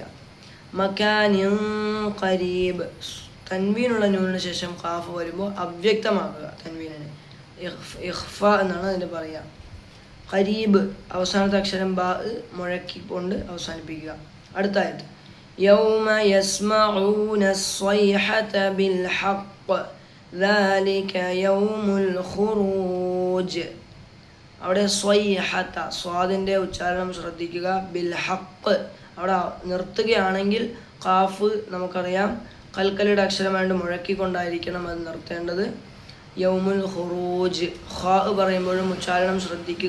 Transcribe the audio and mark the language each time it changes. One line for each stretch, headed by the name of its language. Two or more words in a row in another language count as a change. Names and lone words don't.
Arabic: مكانٍ قريب,
Malayalam: തൻവീനുള്ള നൂനിന് ശേഷം ഖാഫ് വരുമ്പോൾ അവ്യക്തമാക്കുക. തൻവീനിനെ ഇഖ്ഫ എന്നാണ് അതിന് പറയുക. ഖരീബ് അവസാനത്തെ അക്ഷരം ബാ മുഴക്കിക്കൊണ്ട് അവസാനിപ്പിക്കുക. അടുത്ത ആയത്ത്.
Arabic: يوم يسمعون الصيحة بالحق ذلك يوم الخروج.
Malayalam: അവിടെ സ്വൈഹത, സ്വാദിൻ്റെ ഉച്ചാരണം ശ്രദ്ധിക്കുക.
Arabic: بالحق,
Malayalam: അവിടെ നിർത്തുകയാണെങ്കിൽ ഖാഫ് നമുക്കറിയാം കൽക്കലിയുടെ അക്ഷരമായിട്ട് മുഴക്കിക്കൊണ്ടായിരിക്കണം അത് നിർത്തേണ്ടത്.
Arabic: يوم الخروج,
Malayalam: ഖാ പറയുമ്പോഴും ഉച്ചാരണം ശ്രദ്ധിക്കുക.